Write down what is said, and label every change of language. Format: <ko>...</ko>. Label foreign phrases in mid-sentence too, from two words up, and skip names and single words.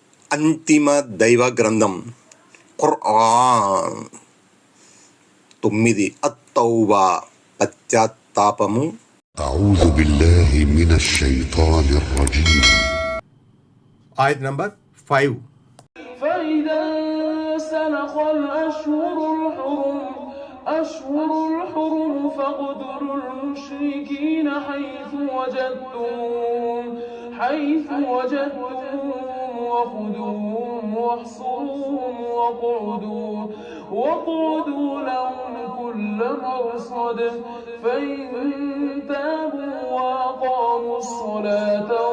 <te>అంతిమ దైవ గ్రంథం ఖుర్ఆన్. 9 అత్తౌబా పశ్చాత్తాపము.</te> <ar>أعوذ بالله من الشيطان الرجيم.</ar> <te>ఆయత్ నంబర్ 5.</te> <ar>فإذا سنخ أشهر الحرم فاقتلوا المشركين حيث وجدتموهم وخذوهم واحصروهم وقعدوا لهم كل مرصد فإن تابوا وأقاموا الصلاة</ar>